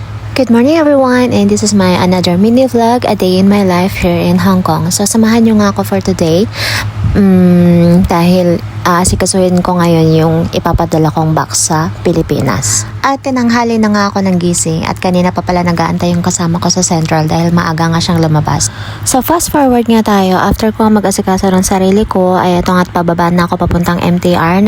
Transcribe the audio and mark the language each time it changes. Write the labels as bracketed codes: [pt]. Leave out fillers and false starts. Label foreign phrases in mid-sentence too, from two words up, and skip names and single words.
[en] Good morning everyone, and this is my another mini vlog, a day in my life here in Hong Kong. [tl] So samahan nyo nga ako [en] for today [tl] dahil asikasuhin ko ngayon yung ipapadala kong box sa Pilipinas. At tinanghali na nga ako ng gising at kanina pa pala nag-aantay yung kasama ko sa Central dahil maaga nga siyang lumabas. So [en] fast forward [tl] nga tayo, after ko mag-asikaso ng sarili ko ay ito nga't pababa na ako papuntang MTR.